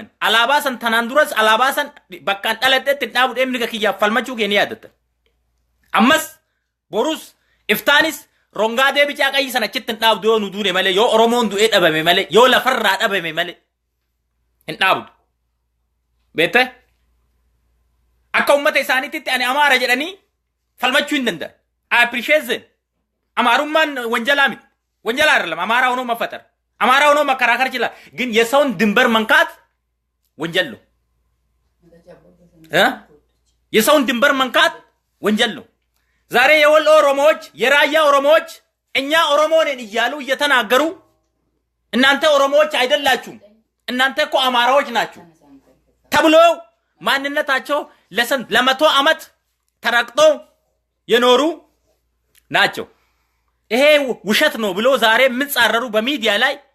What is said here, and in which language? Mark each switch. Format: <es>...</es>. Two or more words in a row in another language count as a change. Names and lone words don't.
<om>Alaabaa san tanaan duras alaabaa san bakkaan dhalateetti dhaabu deemni kiyyaaf falmachuu keenya yaadatta. Ammas borus iftaanis rongaa deebicaa qayyii sana achitti hin dhaabdu yoo nu duune malee yoo Oromoon du'ee dhabame malee yoo lafarraa dhabame malee hin dhaabdu. Beete akka ummata isaaniitti ani Amaara jedhanii falmachuu hin danda'an.</om> <en>I appreciate them.</en> <om>Amaarummaan wanjalaa miti. Wanjalaa irra</om> <am>Amaara ሆኖ መፈጠር አማራ ሆኖ መከራከር ይችላል ግን የሰውን ድንበር መንካት ወንጀል ነው የሰውን ድንበር መንካት ወንጀል ነው ዛሬ የወሎ ኦሮሞዎች የራያ ኦሮሞዎች እኛ ኦሮሞ ነን እያሉ እየተናገሩ እናንተ ኦሮሞዎች አይደላችሁም እናንተ እኮ አማራዎች ናችሁ ተብሎ ማንነታቸው ለመቶ ዓመት ተረግጦ የኖሩ ናቸው ይሄ ውሸት ነው ብሎ ዛሬ ምጻረሩ በሚዲያ ላይ</am>